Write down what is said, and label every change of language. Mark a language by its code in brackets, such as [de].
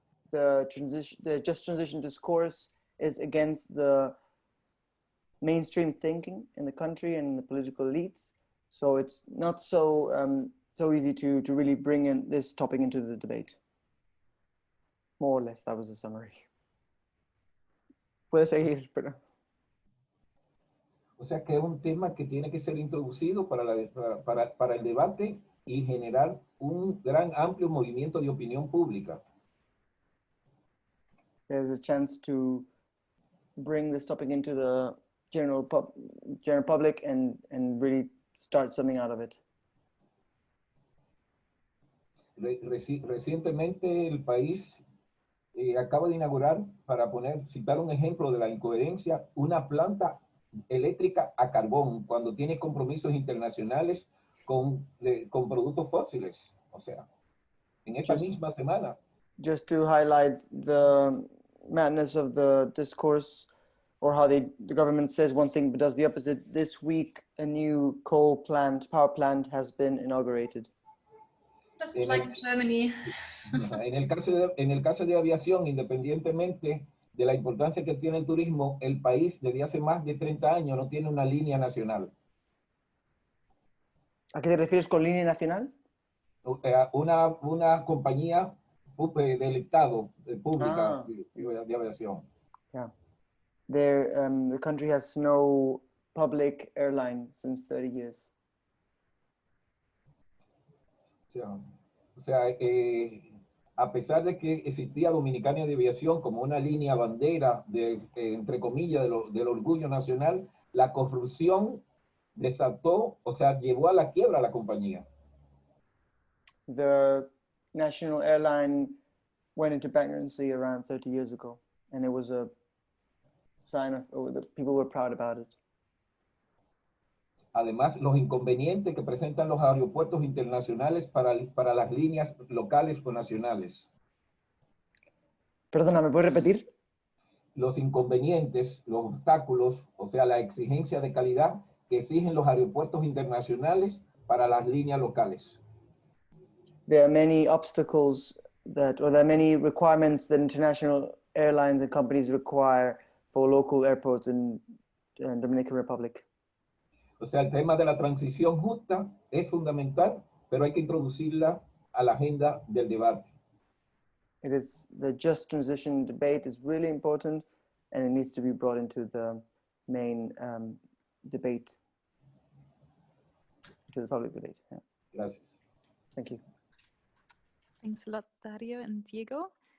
[en] The just transition discourse is against the mainstream thinking in the country and the political elites, so it's not so easy to really bring in this topic into the debate. More or less, that was the summary. [es] Puedes seguir, pero... O sea que es un tema que tiene que ser introducido para el debate y generar un gran amplio movimiento de opinión pública. [en] There's a chance to bring this topic into the general public and really start something out of it. [es] Recientemente el país acaba de inaugurar, para citar un ejemplo de la incoherencia, una planta eléctrica a carbón cuando tiene compromisos internacionales con productos fósiles. O sea, en esta misma semana. [en] Just to highlight the madness of the discourse, or how the government says one thing but does the opposite. This week, a new power plant has been inaugurated. Just like in Germany. [es] En el caso de aviación, independientemente de la importancia que tiene el turismo, el país desde hace más de 30 años no tiene una línea nacional. ¿A qué te refieres con línea nacional? Una compañía del Estado, pública de aviación. [en] Yeah. The country has no public airline since 30 years. [es] O sea, a pesar de que existía Dominicana de Aviación como una línea bandera, entre comillas, del orgullo nacional, la corrupción desató, o sea, llevó a la quiebra a la compañía. [en] The national airline went into bankruptcy around 30 years ago, and it was a sign of that people were proud about it. [es] Además, los inconvenientes que presentan los aeropuertos internacionales para las líneas locales o nacionales. Perdona, ¿me puedes repetir? Los inconvenientes, los obstáculos, o sea, la exigencia de calidad que exigen los aeropuertos internacionales para las líneas locales. [en] There are many obstacles or there are many requirements that international airlines and companies require for local airports in Dominican Republic. [es] O sea, el tema de la transición justa es fundamental, pero hay que introducirla a la agenda del debate. [en] The just transition debate is really important, and it needs to be brought into the main debate, to the public debate. Yeah. [es] Gracias. [en] Thank you. Thanks a lot, Dario and Diego.